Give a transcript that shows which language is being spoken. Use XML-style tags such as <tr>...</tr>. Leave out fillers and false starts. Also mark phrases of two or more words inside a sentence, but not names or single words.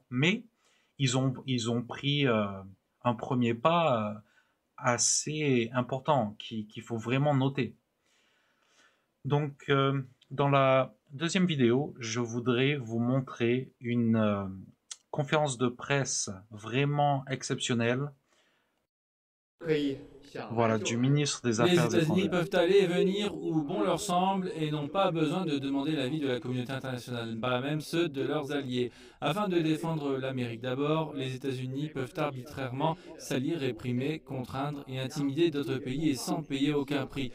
<fr>Mais ils ont pris un premier pas assez important qu'il faut vraiment noter. Donc, dans la deuxième vidéo, je voudrais vous montrer une conférence de presse vraiment exceptionnelle,</fr> <zh>可以想来</zh> <fr>voilà, du</fr> <zh>就来。</zh> <fr>ministre des Les Affaires États-Unis étrangères. peuvent aller et venir où bon leur semble et n'ont pas besoin de demander l'avis de la communauté internationale, pas même ceux de leurs alliés. Afin de défendre l'Amérique d'abord, les États-Unis peuvent arbitrairement salir, réprimer, contraindre et intimider d'autres pays et sans payer aucun prix.</fr>